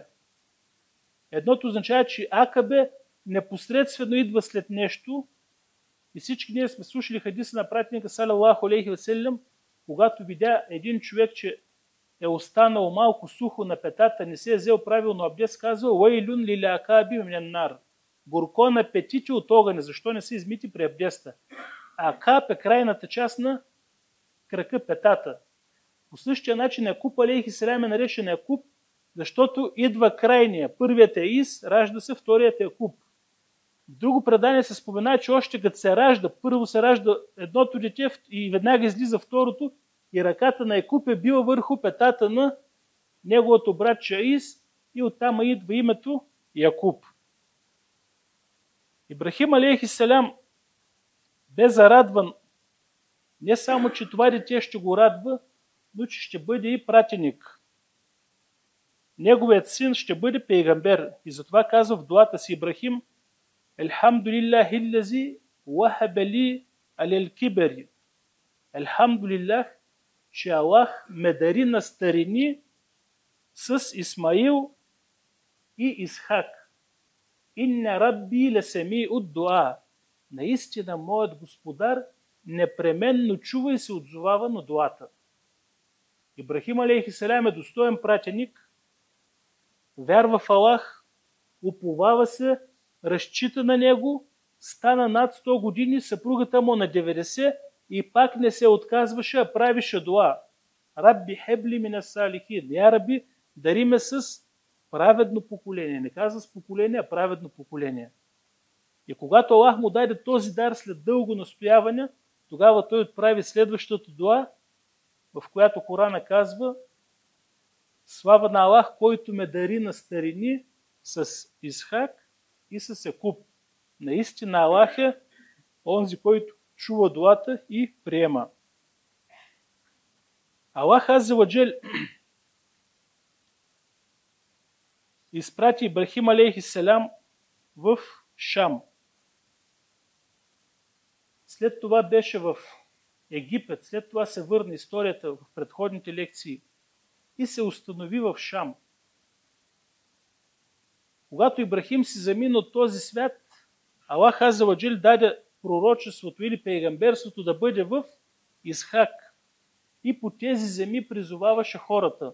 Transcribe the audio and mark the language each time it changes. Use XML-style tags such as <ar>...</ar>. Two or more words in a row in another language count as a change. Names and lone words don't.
<bg>Едното означава, че Акабе непосредствено идва след нещо, и всички ние сме слушали хадиса на пратеника</bg> <ar>صلى الله عليه وسلم,</ar> <bg>когато видя един човек, че е останал малко сухо на петата, не се е взел правилно абдес, казва</bg> <ar>ويل للأعقاب من النار.</ar> <bg>Горко на петите от огъня, защо не се измити при абдеста? Акаб е крайната част на крака, петата. По същия начин Якуб</bg> <ar>عليه السلام</ar> <bg>е наречен Якуб, защото идва крайния. Първият е Ис, ражда се, вторият е Якуб. В друго предание се спомена, че още като се ражда, първо се ражда едното дете и веднага излиза второто, и ръката на Якуб е била върху петата на неговото братче Аис, и оттам идва името Якуб. Ибрахим</bg> <ar>عليه السلام</ar> <bg>бе зарадван не само, че това дете ще го радва, но че ще бъде и пратеник. Неговият син ще бъде пейгамбер. И затова казва в дуата си Ибрахим:</bg> <ar>الحمد لله الذي وهب لي على الكبر.</ar> <bg>Елхамдулиллах, че Аллах ме дари на старини с Исмаил и Исхак.</bg> <ar>إن ربي لسميع от дуа.</ar> <bg>Наистина, моят господар непременно чува и се отзовава на дуата. Ибрахим</bg> <ar>عليه السلام</ar> <bg>е достоен пратеник, вярва в Аллах, уповава се, разчита на него, стана над 100 години, съпругата му на 90 и пак не се отказваше, а правише дуа.</bg> <ar>رب هب لي من الصالحين. يا رب,</ar> <bg>дари ме с праведно поколение. Не казва с поколение, а праведно поколение. И когато Аллах му даде този дар след дълго настояване, тогава той отправи следващата дуа, в която Корана казва: слава на Аллах, който ме дари на старини с Исхак и с Якуб. Наистина Аллах е онзи, който чува дуата и приема. Аллах</bg> <ar>عز وجل</ar> <bg>изпрати Ибрахим</bg> <ar>عليه السلام</ar> <bg>в Шам. След това беше в Египет, след това се върна историята в предходните лекции и се установи в Шам. Когато Ибрахим си замина от този свят, Аллах</bg> <ar>عز وجل</ar> <bg>даде пророчеството или пейгамберството да бъде в Исхак и по тези земи призоваваше хората.</bg>